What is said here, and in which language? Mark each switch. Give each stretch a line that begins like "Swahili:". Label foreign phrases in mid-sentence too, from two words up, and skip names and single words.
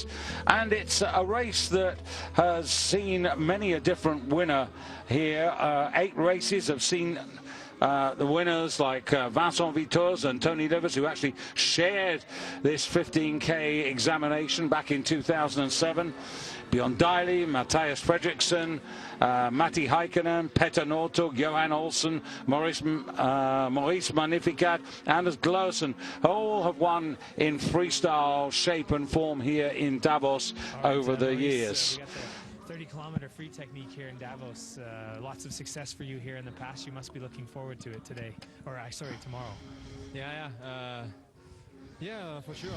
English: And it's a race that has seen many a different winner here. 8 races have seen the winners like Vincent Vitors and Tony Livers, who actually shared this 15K examination back in 2007. Björn Daily, Matthias Fredriksson, Matti Heikkinen, Petter Northug, Johan Olsen, Maurice Magnificat, Anders Glösen, all have won in freestyle shape and form here in Davos over the years. 30-kilometer free technique here in Davos. Lots of success for you here in the past. You must be looking forward to it today, or sorry, tomorrow. Yeah, for sure.